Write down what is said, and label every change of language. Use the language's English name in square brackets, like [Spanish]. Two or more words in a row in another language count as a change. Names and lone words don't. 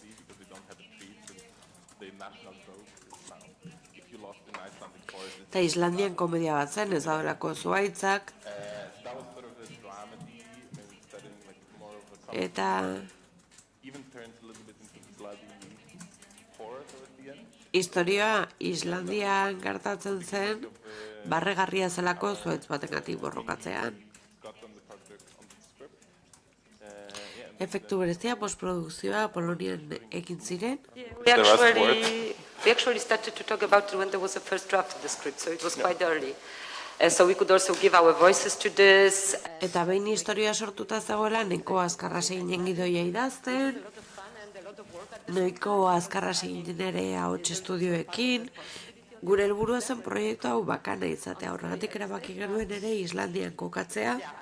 [Basque] Eta Islandian komedia bat zen, ez dagoelako zuhaitzak, eta historia Islandian gertatzen zen, barregarria zelako zuhaitz batengatik borrokatzean. Efektu berezia, postprodukzioa Polonian egin ziren. [English] We actually started to talk about it when there was a first draft of the script, so it was quite early. So we could also give our voices to this. [Basque] Eta behin historia sortuta zegoela, nahiko azkarra eginen gidoia idazten, nahiko azkarra eginen ere ahots estudioekin. Gure helburua zen proiektu hau bakana izatea, horregatik erabaki genuen ere Islandian kokatzea.